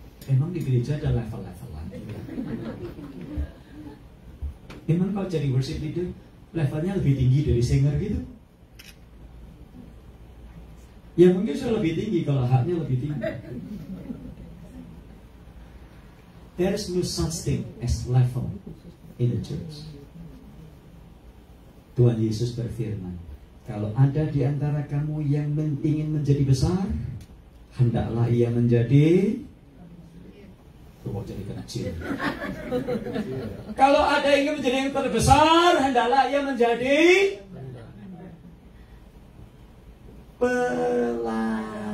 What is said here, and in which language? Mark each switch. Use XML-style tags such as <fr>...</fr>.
<id>Emang di gereja ada level-levelan? Emang kalau jadi worship leader, levelnya lebih tinggi dari singer gitu? Ya mungkin sudah lebih tinggi kalau haknya lebih tinggi.</id> <en>There is no such thing as level in the church.</en> <id>Tuhan Yesus berfirman, kalau ada di antara kamu yang ingin menjadi besar, hendaklah ia menjadi jadi kecil. Kalau ada yang ingin menjadi yang terbesar, hendaklah ia menjadi pelayanmu.</id>